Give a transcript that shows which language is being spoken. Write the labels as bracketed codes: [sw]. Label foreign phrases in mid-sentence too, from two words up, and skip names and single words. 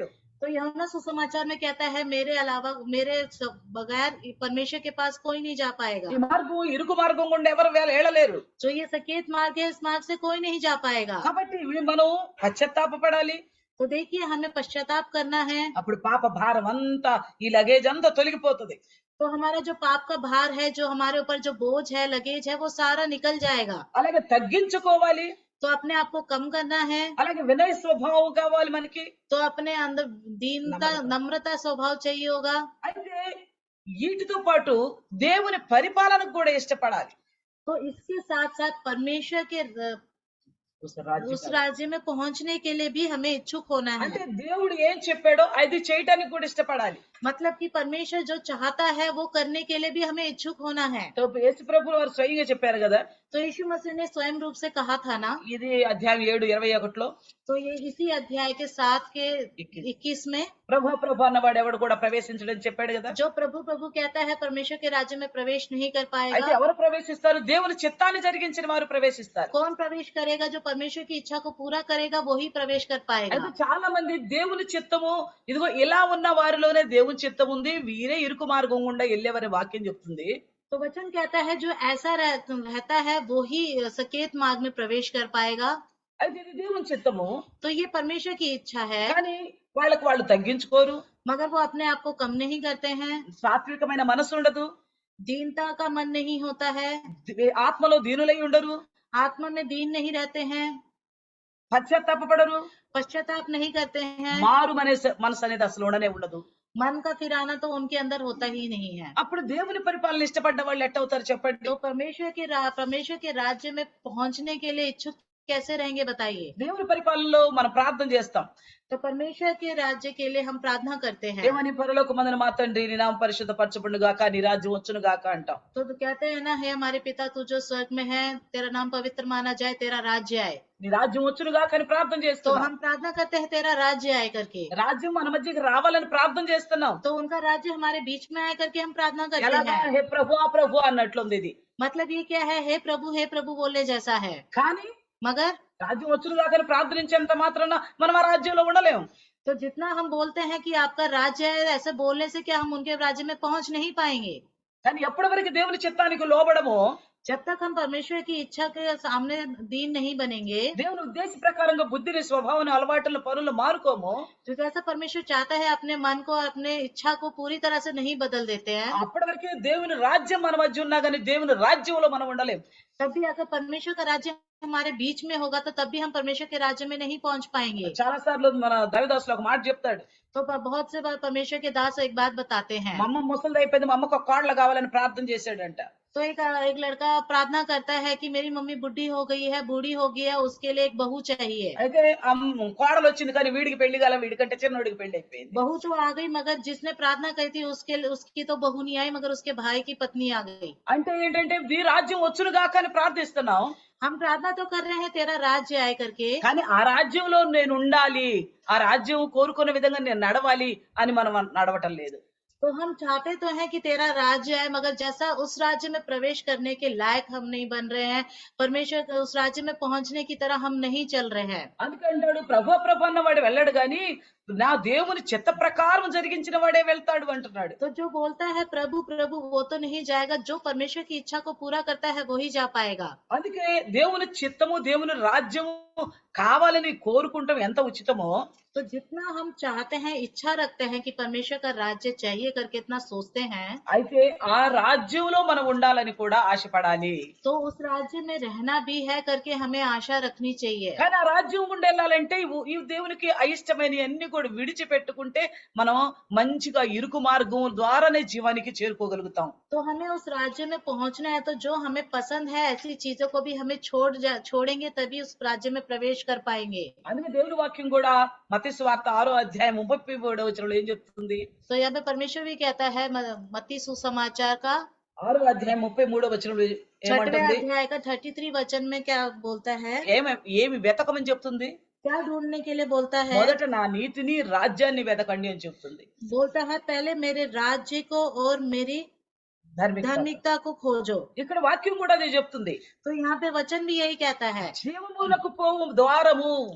[hi] तो यूहन्ना सुसमाचार में कहता है मेरे अलावा, मेरे बगैर परमेश्वर के पास कोई नहीं जा पाएगा। [te] ఈ మార్గం ఇరుకు మార్గం గుండా ఎవరు వెళ్ళలేరు. [hi] जो ये सकेत मार्ग है इस मार्ग से कोई नहीं जा पाएगा। [te] కాబట్టి మనం పశ్చాత్తాపపడాలి. [hi] तो देखिए हमें पश्चाताप करना है। [te] అప్పుడు పాప భారం అంతా, ఈ లగేజ్ అంతా తొలగిపోతుంది. [hi] तो हमारा जो पाप का भार है, जो हमारे ऊपर जो बोझ है, लगेज है, वो सारा निकल जाएगा। [te] అలాగే తగ్గించుకోవాలి. [hi] तो अपने आप को कम करना है। [te] అలాగే వినయ స్వభావం కావాలి మనకి. [hi] तो अपने अंदर दीनता, नम्रता स्वभाव चाहिए होगा। [te] అయితే వీటితో పాటు దేవుని పరిపాలనకు కూడా ఇష్టపడాలి. [hi] तो इसके साथ साथ परमेश्वर के उस राज्य में पहुंचने के लिए भी हमें इच्छुक होना है। [te] అంటే దేవుడు ఏం చెప్పాడో అది చేయడానికి కూడా ఇష్టపడాలి. [hi] मतलब कि परमेश्वर जो चाहता है वो करने के लिए भी हमें इच्छुक होना है। [te] तो యేసు ప్రభువు వారు స్వయంగా చెప్పారు కదా, [hi] तो यीशु मसीह ने स्वयं रूप से कहा था ना। [te] ఇది అధ్యాయం 7:21లో, [hi] तो ये इसी अध्याय के 7 के 21 में [te] ప్రభు ప్రభు అన్నవాడు ఎవడు కూడా ప్రవేశించడని చెప్పాడు కదా. [hi] जो प्रभु प्रभु कहता है परमेश्वर के राज्य में प्रवेश नहीं कर [te] అయితే [hi] पाएगा। [te] ఎవరు ప్రవేశిస్తారు? దేవుని చిత్తాన్ని జరిగించిన వారు ప్రవేశిస్తారు. [hi] कौन प्रवेश करेगा? जो परमेश्वर की इच्छा को पूरा करेगा वही प्रवेश कर पाएगा। [te] అయితే చాలా మంది దేవుని చిత్తము, ఇదిగో ఇలా ఉన్న వారిలోనే దేవుని చిత్తం ఉంది, వీరే ఇరుకు మార్గం గుండా వెళ్ళేవారి వాక్యం చెప్తుంది. [hi] तो वचन कहता है जो ऐसा रहता है वो ही सकेत मार्ग में प्रवेश कर पाएगा। [te] అయితే ఇది దేవుని చిత్తము, [hi] तो ये परमेश्वर की इच्छा है, [te] కానీ వాళ్ళకు వాళ్ళు తగ్గించుకోరు. [hi] मगर वो अपने आप को कम नहीं करते हैं। [te] సాత్వికమైన మనసు ఉండదు. [hi] दीनता का मन नहीं होता है। [te] ఆత్మలో దీనులై ఉండరు. [hi] आत्मा में दीन नहीं रहते हैं। [te] పశ్చాత్తాపపడరు. [hi] पश्चाताप नहीं करते हैं। [te] మారు మనసు అనేది అసలు ఉండనే ఉండదు. [hi] मन का फिराना तो उनके अंदर होता ही नहीं है। [te] అప్పుడు దేవుని పరిపాలన ఇష్టపడ్డ వాళ్ళు ఎట్ట అవుతారు చెప్పండి? [hi] तो परमेश्वर के राज्य में पहुंचने के लिए इच्छुक कैसे रहेंगे बताइए। [te] దేవుని పరిపాలనలో మనం ప్రార్థన చేస్తాం. [hi] तो परमेश्वर के राज्य के लिए हम प्रार्थना करते हैं। [te] ఏమని పరలోకమందున మా తండ్రి నీ నామం పరిశుద్ధపరచబడును గాక నీ రాజ్యం వచ్చును గాక అంటాం. [hi] तो कहते हैं ना, हे हमारे पिता तू जो स्वर्ग में है, तेरा नाम पवित्र माना जाए, तेरा राज्य आए। [te] నీ రాజ్యం వచ్చును గాక అని ప్రార్థన [hi] तो [te] చేస్తున్నాం. [hi] हम प्रार्थना करते हैं तेरा राज्य आए करके। [te] రాజ్యం మన మధ్యకి రావాలని ప్రార్థన చేస్తున్నాం. [hi] तो उनका राज्य हमारे बीच में आए करके हम प्रार्थना करते [te] ఎలాగా [hi] हैं। [te] హే ప్రభు ఆ ప్రభు అన్నట్లుంది ఇది. [hi] मतलब ये क्या है, हे प्रभु बोलने जैसा है। [te] కానీ [hi] मगर [te] రాజ్యం వచ్చును గాక అని ప్రార్థించేంత మాత్రాన మనం ఆ రాజ్యంలో ఉండలేము. [hi] तो जितना हम बोलते हैं कि आपका राज्य है, ऐसे बोलने से क्या हम उनके राज्य में पहुंच नहीं पाएंगे। [te] కానీ ఎప్పటి వరకు దేవుని చిత్తానికి లోబడమో [hi] जब तक हम परमेश्वर की इच्छा के सामने दीन नहीं बनेंगे, [te] దేవుని ఉద్దేశ ప్రకారంగా బుద్ధిని స్వభావాన్ని అలవాట్లను పనులు మారుకోమో [hi] जो जैसा परमेश्वर चाहता है अपने मन को, अपने इच्छा को पूरी तरह से नहीं बदल देते हैं, [te] అప్పటి వరకే దేవుని రాజ్యం మన మధ్య ఉన్నా కానీ దేవుని రాజ్యంలో మనం ఉండలేం. [hi] तब भी अगर परमेश्वर का राज्य हमारे बीच में होगा तो तब भी हम परमेश्वर के राज्य में नहीं पहुंच पाएंगे। [te] చాలా సార్లు మన దైవదాసులు ఒక మాట చెప్తాడు. [hi] तो बहुत से बार परमेश्वर के दास एक बात बताते हैं। [te] మా అమ్మ ముసలిది అయిపోయింది, మా అమ్మకు ఒక కోడలు కావాలని ప్రార్థన చేశాడంట. [hi] तो एक लड़का प्रार्थना करता है कि मेरी मम्मी बुढ़ी हो गई है, बूढ़ी हो गई है, उसके लिए एक बहू चाहिए। [te] అయితే కోడలు వచ్చింది కానీ వీడికి పెళ్లి కాల, వీడికంటే చిన్నోడికి పెళ్లి అయిపోయింది. [hi] बहू तो आ गई, मगर जिसने प्रार्थना करी थी उसकी तो बहू नहीं आई, मगर उसके भाई की पत्नी आ गई। [te] అంటే ఏంటంటే ఈ రాజ్యం వచ్చును గాక అని ప్రార్థిస్తున్నాం. [hi] हम प्रार्थना तो कर रहे हैं तेरा राज्य आए करके, [te] కానీ ఆ రాజ్యంలో నేను ఉండాలి, ఆ రాజ్యం కోరుకునే విధంగా నేను నడవాలి అని మనం నడవటం లేదు. [hi] तो हम चाहते तो हैं कि तेरा राज्य आए, मगर जैसा उस राज्य में प्रवेश करने के लायक हम नहीं बन रहे हैं, परमेश्वर के उस राज्य में पहुंचने की तरह हम नहीं चल रहे हैं। [te] అందుకంటాడు ప్రభు ప్రభు అన్నవాడు వెళ్ళాడు గాని నా దేవుని చిత్త ప్రకారం జరిగించిన వాడే వెళ్తాడు అంటున్నాడు. [hi] तो जो बोलता है प्रभु प्रभु वो तो नहीं जाएगा, जो परमेश्वर की इच्छा को पूरा करता है वही जा पाएगा। [te] అందుకే దేవుని చిత్తము దేవుని రాజ్యము కావాలని కోరుకుంటాం ఎంత ఉచితమో, [hi] तो जितना हम चाहते हैं, इच्छा रखते हैं कि परमेश्वर का राज्य चाहिए करके इतना सोचते हैं, [te] అయితే ఆ రాజ్యంలో మనం ఉండాలని కూడా ఆశపడాలి. [hi] तो उस राज्य में रहना भी है करके हमें आशा रखनी चाहिए। [te] కానీ ఆ రాజ్యం గుండా వెళ్ళాలంటే ఈ దేవునికి అయిష్టమైన అన్ని కూడా విడిచిపెట్టుకుంటే మనం మంచిగా ఇరుకు మార్గం ద్వారానే జీవానికి చేరుకోగలుగుతాం. [hi] तो हमें उस राज्य में पहुंचना है, तो जो हमें पसंद है ऐसी चीजों को भी हमें छोड़ेंगे तभी उस राज्य में प्रवेश कर पाएंगे। [te] అందుకే దేవుని వాక్యం కూడా మత్తయి సువార్త 6వ అధ్యాయం 33వ వచనంలో ఏం చెప్తుంది? [hi] तो यहाँ पे परमेश्वर भी कहता है मत्ती सुसमाचार का [te] 6వ అధ్యాయం 33వ వచనంలో [hi] 6वें [te] ఏమంటుంది? [hi] अध्याय का 33 वचन में क्या बोलता है, [te] ఏమి వెతకమని చెప్తుంది? [hi] क्या ढूंढने के लिए बोलता है? [te] మొదట నా నీతిని రాజ్యాన్ని వెతకండి అని చెప్తుంది. [hi] बोलता है पहले मेरे राज्य को और मेरी धार्मिकता को खोजो। [te] ఇక్కడ వాక్యం కూడా అదే చెప్తుంది. [hi] तो यहाँ पे वचन भी यही कहता है, [te] జీవములకు పోవు ద్వారము